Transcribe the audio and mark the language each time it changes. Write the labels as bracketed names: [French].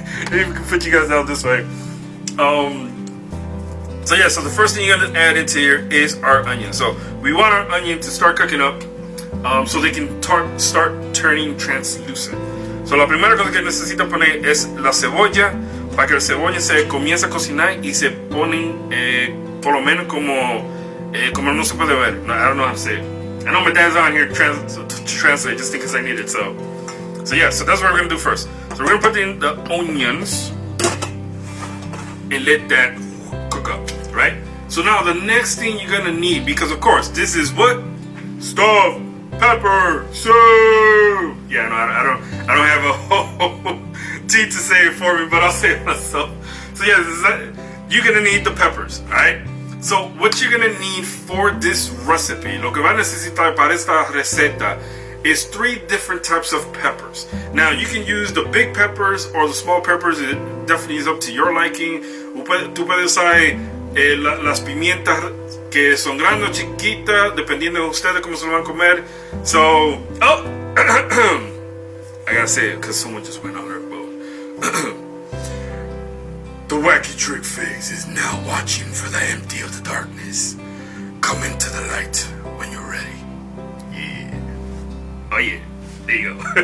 [English] Maybe we can put you guys out this way. So yeah, so the first thing you're gonna add into here is our onion. So we want our onion to start cooking up, so they can start turning translucent. [Spanish] So la primera cosa que necesita poner es la cebolla, para que la cebolla se comience a cocinar y se ponen por lo menos como no se puede ver. [English] No, I don't know how to say it. I know my dad's on here to translate just in case I need it. So yeah, so that's what we're gonna do first. So we're gonna put in the onions and let that cook up, right? So now the next thing you're gonna need, because of course this is what? Stuffed pepper soup. Yeah, no, I don't have a whole tea to say it for me, but I'll say it myself. So yeah, you're gonna need the peppers, alright? So what you're gonna need for this recipe, [Spanish] lo que va a necesitar para esta receta [English] is 3 different types of peppers. Now you can use the big peppers or the small peppers. It definitely is up to your liking. [Spanish] Tú puedes usar las pimientas que son grandes o chiquitas, dependiendo de ustedes cómo se lo van a comer. [English] So, I gotta say it because someone just went on their boat. The wacky trick phase is now watching for the empty of the darkness. Come into the light when you're ready. Yeah. Oh yeah. There you go.